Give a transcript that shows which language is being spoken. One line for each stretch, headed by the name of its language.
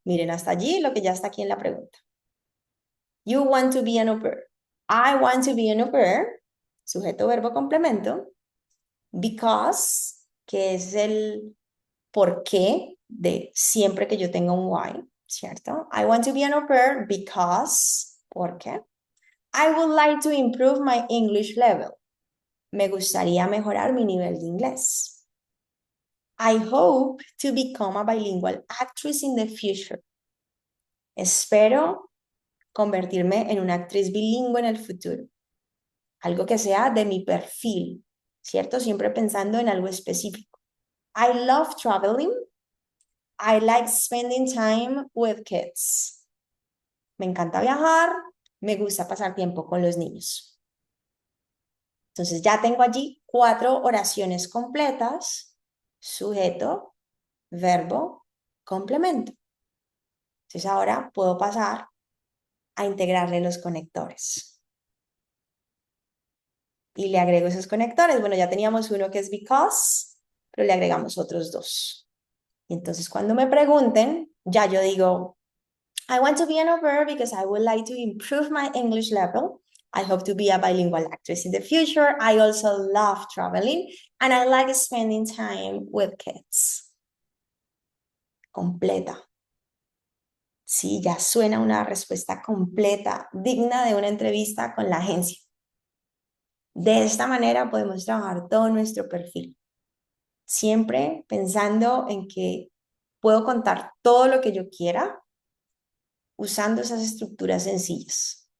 Spanish: Miren hasta allí lo que ya está aquí en la pregunta.
English: You want to be an au pair. I want to be an au pair.
Spanish: Sujeto, verbo, complemento. Because, que es el por qué de siempre que yo tenga un why, ¿cierto?
English: I want to be an au pair because,
Spanish: ¿por qué?
English: I would like to improve my English level.
Spanish: Me gustaría mejorar mi nivel de inglés.
English: I hope to become a bilingual actress in the future.
Spanish: Espero convertirme en una actriz bilingüe en el futuro. Algo que sea de mi perfil, ¿cierto? Siempre pensando en algo específico.
English: I love traveling. I like spending time with kids.
Spanish: Me encanta viajar, me gusta pasar tiempo con los niños. Entonces ya tengo allí 4 oraciones completas, sujeto, verbo, complemento. Entonces ahora puedo pasar a integrarle los conectores. Y le agrego esos conectores. Bueno, ya teníamos uno que es because, pero le agregamos otros 2. Y entonces cuando me pregunten, ya yo digo,
English: I want to be an au pair because I would like to improve my English level. I hope to be a bilingual actress in the future. I also love traveling and I like spending time with kids.
Spanish: Completa. Sí, ya suena una respuesta completa, digna de una entrevista con la agencia. De esta manera podemos trabajar todo nuestro perfil, siempre pensando en que puedo contar todo lo que yo quiera usando esas estructuras sencillas.